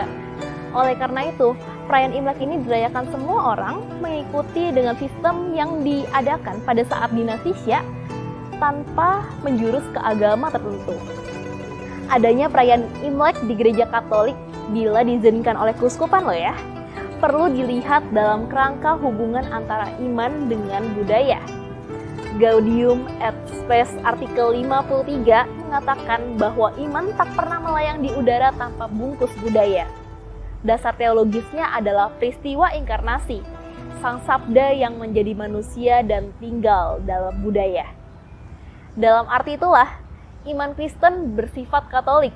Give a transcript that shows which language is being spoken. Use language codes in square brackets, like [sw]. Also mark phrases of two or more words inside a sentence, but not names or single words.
[id] Oleh karena itu, perayaan Imlek ini dirayakan semua orang mengikuti dengan sistem yang diadakan pada saat dinasti Xia tanpa menjurus ke agama tertentu. Adanya perayaan Imlek di gereja Katolik bila diizinkan oleh keuskupan loh ya, perlu dilihat dalam kerangka hubungan antara iman dengan budaya. Gaudium et Spes artikel 53 mengatakan bahwa iman tak pernah melayang di udara tanpa bungkus budaya. Dasar teologisnya adalah peristiwa inkarnasi, sang sabda yang menjadi manusia dan tinggal dalam budaya. Dalam arti itulah, iman Kristen bersifat Katolik.